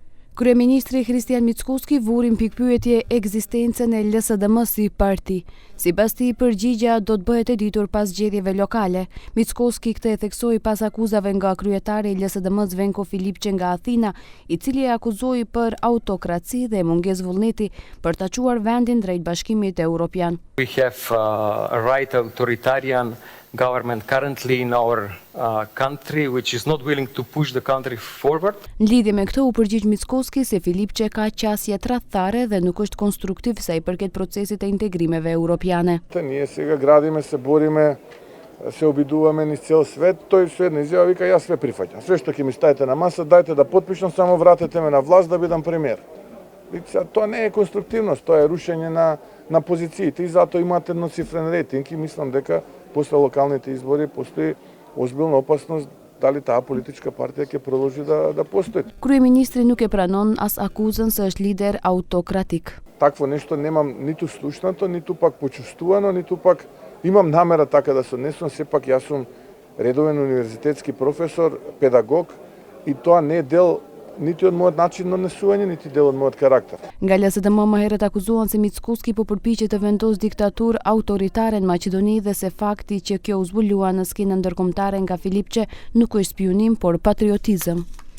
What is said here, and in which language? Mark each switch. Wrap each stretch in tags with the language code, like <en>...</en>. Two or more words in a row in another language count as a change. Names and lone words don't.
<sq>Kryeministri Hristijan Mickoski vurin pikpyetje ekzistencën e LSDM si parti. Sipas tij, përgjigjja do të bëhet e ditur pas zgjedhjeve lokale. Mickoski këtë e theksoi pas akuzave nga kryetari i LSDM-s Venko Filipçe nga Athina, i cili e akuzoi për autokraci dhe mungesë vullneti për ta çuar vendin drejt Bashkimit Evropian.</sq> <en>We have a right authoritarian government currently in our country, which is not willing to push the country forward.</en> <sq>Në lidhje me këtë u përgjigj Mickoski se Filipçe ka qasje tradhtare dhe nuk është konstruktiv sa i përket procesit e integrimeve europiane.</sq> <mk>Ние сега градиме, се бориме, се обидуваме низ цел свет, тој со една изјава вика јас све прифаќам. Све што ќе ми ставите на маса, дајте да потпишам, само вратете ме на власт да бидам премиер. Тоа не е конструктивност, тоа е рушење на позициите и затоа имате едноцифрен рейтинг и мислам дека после локалните избори постои озбилна опасност дали таа политичка партија ќе продолжи да постои.</mk> <sq>Kryeministri nuk e pranon as akuzën se është lider autokratik.</sq> <mk>Такво нешто немам ниту слушнато, ниту пак почувствувано, ниту пак имам намера така да се однесувам, сепак јас сум редовен универзитетски професор, педагог и тоа не е дел niti од мојот начин на однесување, niti дел од мојот карактер.</mk> <sq>Nga LSDM më herët akuzuan se Mickoski po përpiqet të vendos diktaturë autoritare në Maqedoni dhe se fakti që kjo u zbulua në skenën ndërkombëtare nga Filipçe nuk është spionim, por patriotizëm.</sq>